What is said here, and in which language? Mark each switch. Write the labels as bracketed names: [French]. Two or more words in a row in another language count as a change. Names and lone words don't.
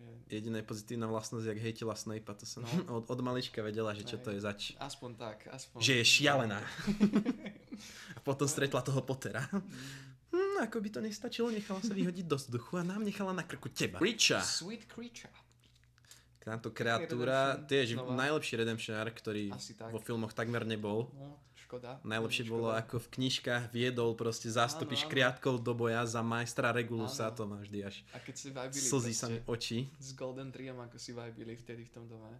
[Slovak] Jediná pozitívna vlastnosť, jak hejtila Snape'a, to som od malička vedela, že čo to je zač. Aspoň tak. Že je šialená. A potom stretla toho Pottera. Ako by to nestačilo, nechala sa vyhodiť do vzduchu a nám nechala na krku teba. [English] Creature. Sweet creature. [Slovak] Táto kreatúra, Redemption tiež znova. najlepší redemptionár, ktorý Asi tak. vo filmoch takmer nebol. No, škoda. Najlepšie Škoda. bolo, ako v knižkách viedol proste zástupy Áno, áno. škriatkov do boja za majstra Regulusa, Áno. to má vždy až A keď si vibili slzí sa mi oči. s Golden Triom, ako si vibili vtedy v tom dome.